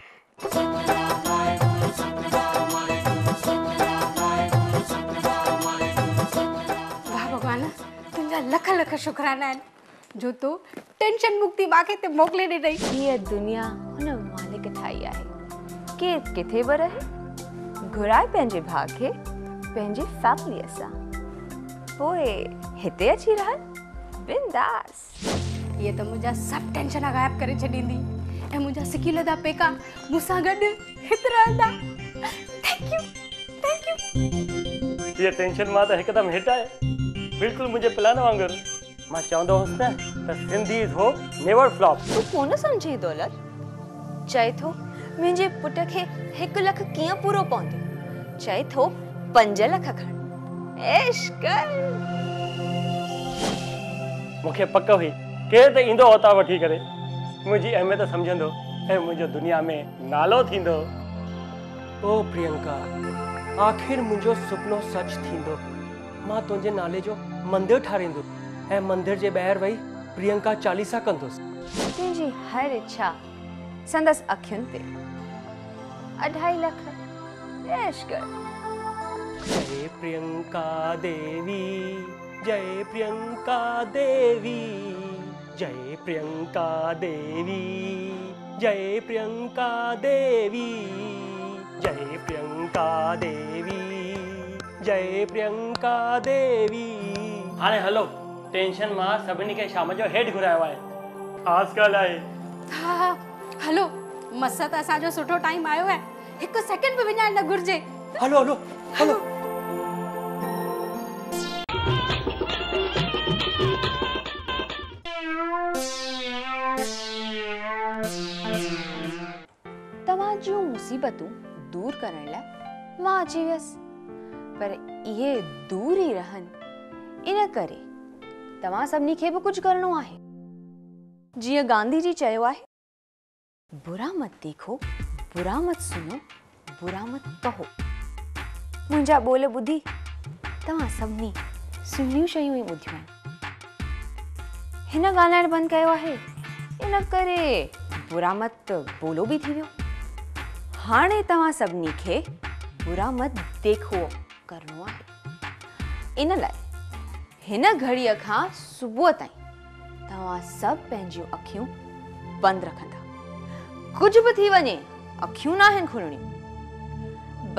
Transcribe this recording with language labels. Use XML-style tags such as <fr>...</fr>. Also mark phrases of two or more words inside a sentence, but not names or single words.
<sd>वाह भगवान, तुंहिंजा लख लख शुक्राना आहिनि जो तूं टेंशन मुक्ति मां खे हिते मोकिले ॾिनई। हीअ दुनिया हुन मालिक ठाही आहे। केरु किथे बि रहे, घुराए पंहिंजे भाउ खे पंहिंजी फैमिलीअ सां, पोइ हिते अची रहनि बिंदास।</sd> <hi>ये तो मुझे सब टेंशन गायब</hi> <sd>करे छॾींदी। ऐं मुंहिंजा सिकीलदा पेका मूंसां गॾु हिते रहंदा।</sd> <en>Thank you.</en> <sd>ये टेंशन मां त हिकदमि हिट आहे, बिल्कुलु मुंहिंजे प्लान वांगुरु। मां चवंदो हुउसि न त</sd> <en>Sindhi is hope never flop.</en> <sd>तू कोन सम्झी दौलत, चए थो मुंहिंजे पुट खे 1 लख कीअं पूरो पवंदो, चए थो 5 लख खण ऐश कर। मूंखे पक हुई केरु त ईंदो हुतां वठी करे मुंहिंजी अहमियत सम्झंदो ऐं मुंहिंजो दुनिया में नालो थींदो। ओ प्रियंका, आखिर मुंहिंजो सुपनो सच थींदो। मां तुंहिंजे नाले जो मंदिर ठारींदुसि ऐं मंदिर जे ॿाहिरि वेही प्रियंका चालीसा कंदुसि। तुंहिंजी हर इच्छा संदसि अखियुनि ते 2.5 लख ऐश कर। जय प्रियंका देवी, जय प्रियंका देवी, जय प्रियंका देवी, जय प्रियंका देवी, जय प्रियंका देवी, जय प्रियंका देवी। हाणे हलो, टेंशन मां सभिनी खे शाम जो हेठि घुरायो आहे। ख़ासि ॻाल्हि आहे। हा हलो, मस त असांजो सुठो टाइम आयो आहे, 1 सेकंड बि विञाइण न घुर्जे। हलो हलो हलो। तव्हां जूं मुसीबतूं दूर करण लाइ मां अची वियसि, पर इहे दूर ई रहनि इन करे तव्हां सभिनी खे बि कुझु करणो आहे। जीअं गांधी जी चयो आहे,</sd> <hi>बुरा मत देखो, बुरा मत सुनो, बुरा मत कहो।</hi> <sd>मुंहिंजा ॿोल ॿुधी तव्हां सभिनी सुहिणियूं शयूं ई ॿुधियूं आहिनि। हिन ॻाल्हाइण बंदि कयो आहे, इन करे</sd> <hi>बुरा मत</hi> <sd>ॿोलो बि थी वियो। हाणे तव्हां सभिनी खे</sd> <hi>बुरा मत देखो</hi> <sd>करणो आहे। इन लाइ हिन घड़ीअ खां सुबुह ताईं तव्हां सभु पंहिंजियूं अखियूं बंदि रखंदा। कुझु बि थी वञे, अखियूं न आहिनि खुलणियूं।</sd>